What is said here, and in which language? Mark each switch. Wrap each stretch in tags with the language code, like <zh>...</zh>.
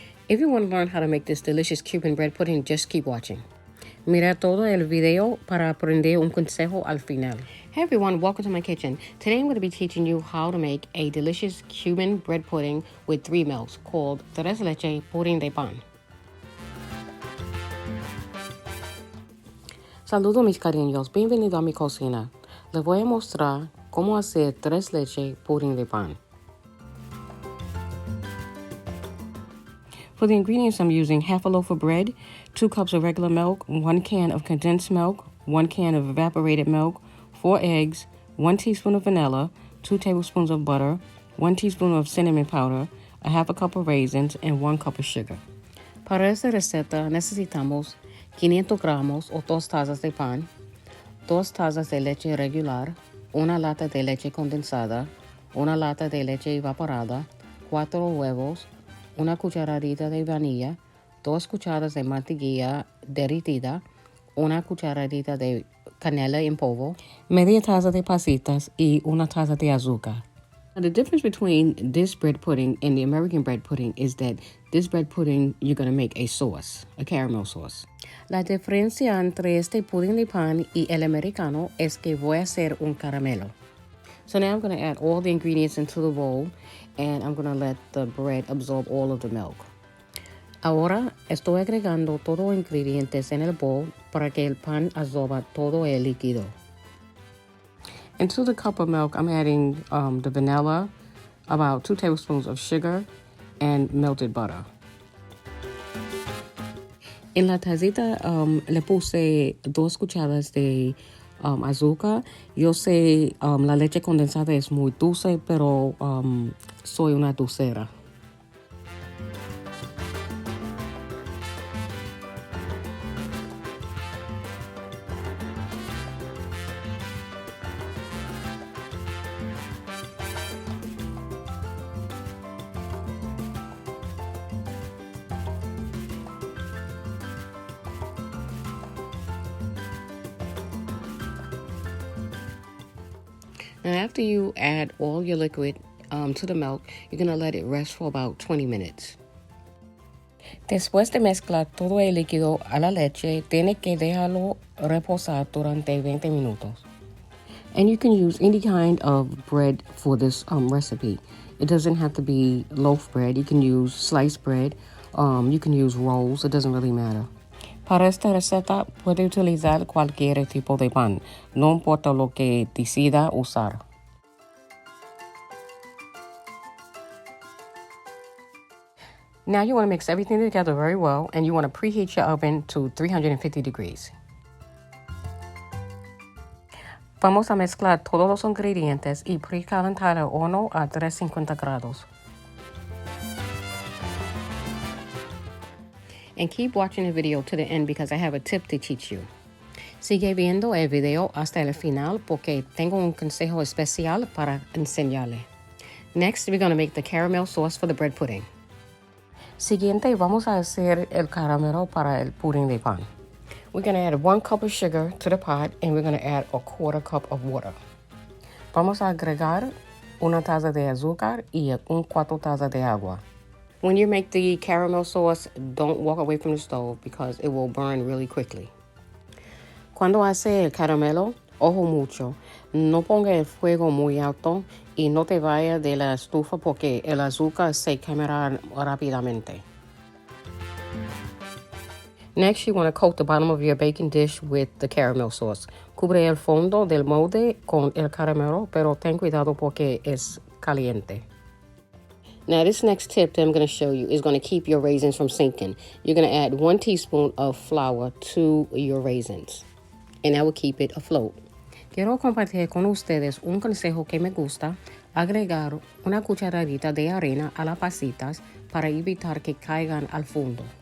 <en>If you want to learn how to make this delicious Cuban bread pudding, just keep watching.</en> <es>Mira todo el video para aprender un consejo al final.</es> <en>Hey everyone, welcome to my kitchen. Today I'm going to be teaching you how to make a delicious Cuban bread pudding with 3 milks called tres leche pudín de pan.</en> <es>Saludos mis cariños, bienvenido a mi cocina. Les voy a mostrar cómo hacer tres leche pudín de pan.</es> <en>For the ingredients, I'm using half a loaf of bread, 2 cups of regular milk, 1 can of condensed milk, 1 can of evaporated milk, 4 eggs, 1 teaspoon of vanilla, 2 tablespoons of butter, 1 teaspoon of cinnamon powder, a half a cup of raisins, and 1 cup of sugar.</en> <es>Para esta receta necesitamos 500 gramos o 2 tazas de pan, 2 tazas de leche regular, una lata de leche condensada, una lata de leche evaporada, 4 huevos, una cucharadita de vainilla, 2 cucharadas de mantequilla derretida, una cucharadita de canela en polvo, media taza de pasitas y una taza de azúcar.</es> <en>Now, the difference between this bread pudding and the American bread pudding is that this bread pudding, you're going to make a sauce, a caramel sauce.</en> <es>La diferencia entre este pudín de pan y el americano es que voy a hacer un caramelo.</es> <en>So now I'm going to add all the ingredients into the bowl, and I'm going to let the bread absorb all of the milk.</en> <es>Ahora estoy agregando todos los ingredientes en el bowl para que el pan absorba todo el líquido.</es> <en>Into the cup of milk, I'm adding the vanilla, about 2 tablespoons of sugar, and melted butter.</en> <es>En la tacita le puse 2 cucharadas de azúcar. Yo sé la leche condensada es muy dulce, pero soy una dulcera.</es> <en>Now, after you add all your liquid to the milk, you're going to let it rest for about 20 minutes.</en> <es>Después de mezclar todo el líquido a la leche, tiene que dejarlo reposar durante 20 minutos.</es> <en>And you can use any kind of bread for this recipe. It doesn't have to be loaf bread. You can use sliced bread. You can use rolls. It doesn't really matter.</en> <es>Para esta receta puede utilizar cualquier tipo de pan, no importa lo que decida usar.</es> <en>Now you want to mix everything together very well, and you want to preheat your oven to 350 degrees.</en> <es>Vamos a mezclar todos los ingredientes y precalentar el horno a 350 grados.</es> <en>And keep watching the video to the end because I have a tip to teach you.</en> <es>Sigue viendo el video hasta el final porque tengo un consejo especial para enseñarle.</es> <en>Next, we're going to make the caramel sauce for the bread pudding.</en> <es>Siguiente, vamos a hacer el caramelo para el pudín de pan.</es> <en>We're going to add 1 cup of sugar to the pot and we're going to add a 1/4 cup of water.</en> <es>Vamos a agregar una taza de azúcar y 1/4 taza de agua.</es> <en>When you make the caramel sauce, don't walk away from the stove because it will burn really quickly.</en> <es>Cuando hace el caramelo, ojo mucho, no ponga el fuego muy alto y no te vaya de la estufa porque el azúcar se quemará rápidamente.</es> <en>Next, you want to coat the bottom of your baking dish with the caramel sauce.</en> <es>Cubre el fondo del molde con el caramelo, pero ten cuidado porque es caliente.</es> <en>Now, this next tip that I'm going to show you is going to keep your raisins from sinking. You're going to add 1 teaspoon of flour to your raisins, and that will keep it afloat.</en> <es>Quiero compartir con ustedes un consejo que me gusta, agregar una cucharadita de arena a las pasitas para evitar que caigan al fondo.</es>